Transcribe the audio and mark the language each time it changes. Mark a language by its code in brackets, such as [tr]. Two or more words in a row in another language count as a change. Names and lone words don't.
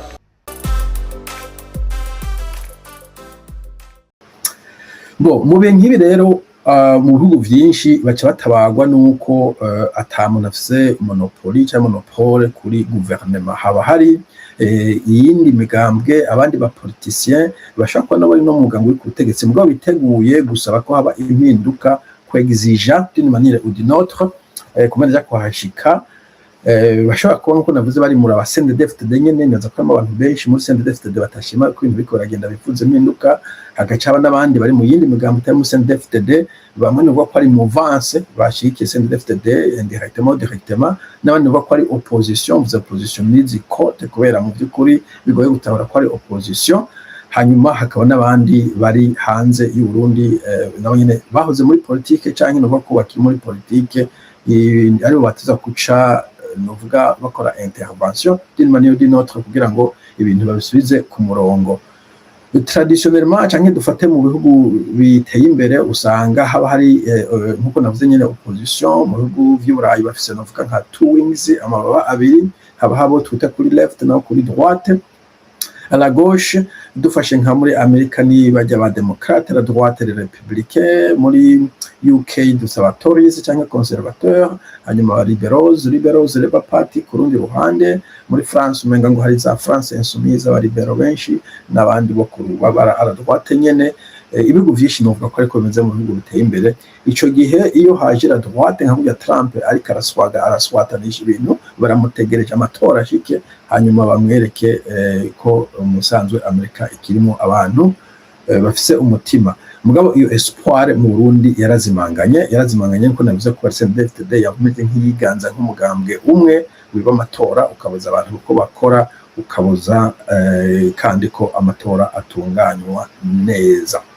[rn] Mu nk'ibi rero mu bihugu byinshi baca batabagwa nuko atamuntu afise monopoli cyangwa monopole kuri guverinoma. Haba hari iyindi migambwe, abandi ba politiciens bashaka ko nabo no mugambo w'ubutegetsi mugabo biteguye gusaba ko haba impinduka, kwegizija [fr] d'une manière ou d'une autre, [rn] kumenya kwahashika. Bashobora kuba nkuko navuze bari muri aba CNDD-FDD nyene, naza ko abantu benshi muri CNDD-FDD batashima ko ibintu biko baragenda bifuze impinduka. Hagacaba n'abandi bari mu yindi migambo itari mu CNDD-FDD, bamwe nuvuga ko ari mouvance bashikiye CNDD-FDD [fr] indirectement directement, [rn] n'abandi nuvuga ko ari opposition. [fr] Vous opposition [rn] nizi kote kubera mu by'ukuri bigoye gutabara ko ari opposition. Hanyuma hakaba n'abandi bari hanze y'u Burundi nabo nyene bahoze muri politique canke nuvuga ko bakiri muri politique, ari batiza kuca nuvuga bakora intervention [fr] d'une manière ou d'une autre [rn] kugira ngo ibintu babisubize ku murongo. Traditionnellement canke dufate mu bihugu biteye imbere usanga haba hari nkuko navuze nyene opposition. Mu bihugu vy'Uburayi bafise novuga nka [en] two wings, [rn] amababa abiri, haba habo twita kuri left na kuri droite. [fr] À la gauche [rn] dufashe nka muri Amerika ni bajya ba [fr] démocrate, la droite les républicains. [rn] Muri UK dusaba Tories cyangwa conservateur, hanyuma ba liberals Labour Party ku rundi ruhande. Muri France umenga ngo hari za France insoumise aba libero benshi n'abandi bo ku babara [fr] à la droite [rn] nyene. Ibihugu vyinshi novuga ko ariko bimeze mu bihugu biteye imbere. Ico gihe iyo haje [fr] la droite [rn] nka burya Trump ariko araswatanisha ibintu, baramutegereje amatora ashike hanyuma bamwereke ko umusanzwe Amerika ikirimo abantu bafise umutima. Mugabo iyo espoir mu Burundi yarazimanganye nko navuze ko CNDD-FDD yavumije nk'iyiganza nk'umugambwe umwe wiba amatora, ukabuza abantu uko bakora, ukabuza kandi ko amatora atunganywa neza.